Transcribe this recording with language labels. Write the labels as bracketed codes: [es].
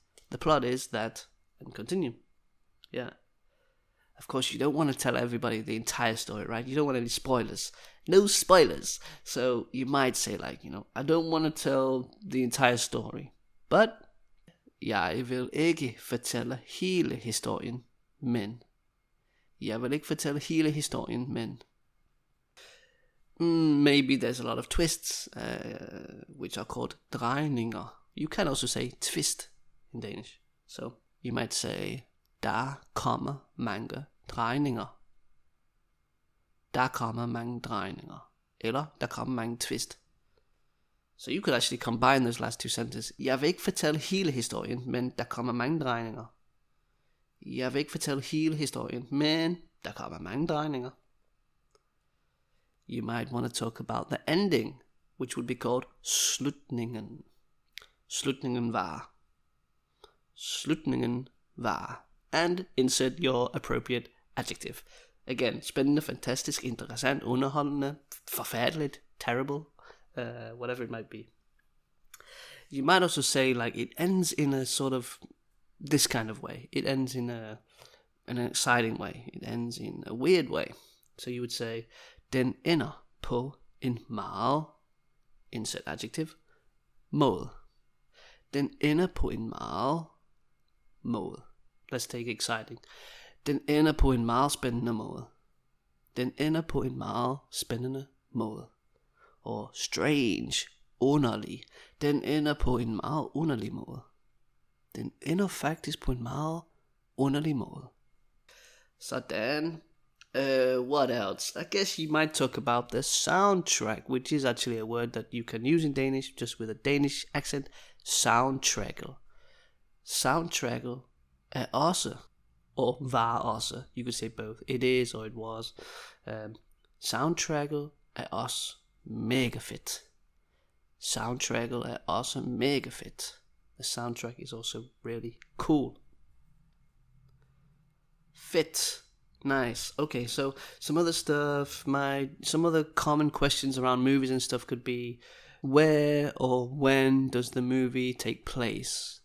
[en] The plot is that, and continue. Yeah. Of course, you don't want to tell everybody the entire story, right? You don't want any spoilers. No spoilers. So you might say like, I don't want to tell the entire story. [da] But jeg vil ikke fortælle hele historien, men. Jeg vil ikke fortælle hele historien, men. [en] Maybe there's a lot of twists, which are called drejninger. You can also say twist in Danish. So you might say, [da] der kommer mange drejninger. Der kommer mange drejninger. Eller, der kommer mange twist. [en] So you could actually combine those last two sentences. [da] Jeg vil ikke fortælle hele historien, men der kommer mange drejninger. Jeg vil ikke fortælle hele historien, men der kommer mange drejninger. [en] You might want to talk about the ending, which would be called slutningen. [da] Slutningen var. Slutningen var. [en] And insert your appropriate adjective. Again, [da] spændende, fantastisk, interessant, underholdende, forfærdeligt, [en] terrible, whatever it might be. You might also say like it ends in a sort of this kind of way. It ends in an exciting way. It ends in a weird way. So you would say, [da] den ender på en meget, [en] insert adjective, måde. [da] Den ender på en meget måde. [en] Let's take exciting. [da] Den ender på en meget spændende måde. Den ender på en meget spændende måde. [en] Or strange, [da] underlig. Den ender på en meget underlig måde. Den ender faktisk på en meget underlig måde. Sådan. [en] What else? I guess you might talk about the soundtrack, which is actually a word that you can use in Danish, just with a Danish accent. Soundtrackle. [da] Soundtrackle er også, [en] or [da] var også. [en] You could say both. It is or it was. [da] Soundtrackle er også mega fedt. Soundtrackle er også mega fedt. [en] The soundtrack is also really cool. Fit. Nice. Okay, so some other stuff, some other common questions around movies and stuff could be, where or when does the movie take place?